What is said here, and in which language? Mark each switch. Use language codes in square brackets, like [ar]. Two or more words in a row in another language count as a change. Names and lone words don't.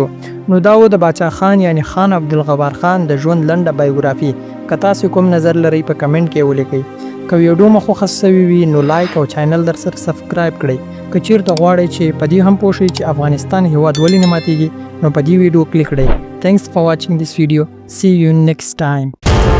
[ps] نو دا و د باچا خان یعنی خان عبدالغفار خان د ژوند لنډه بایوګرافي. که تاسو کوم نظر لرئ په کمنټ کې ولیکئ. که ویډیو مو خوښ شوی وي نو لایک او چینل در سره سبسکرایب کړئ. که چیرته غواړئ چې په دې هم پوه شئ چې افغانستان هیواد ولې نه ماتیږي، نو په دې ویډیو کلیک کړئ. [en] Thanks for watching this video. See you next time.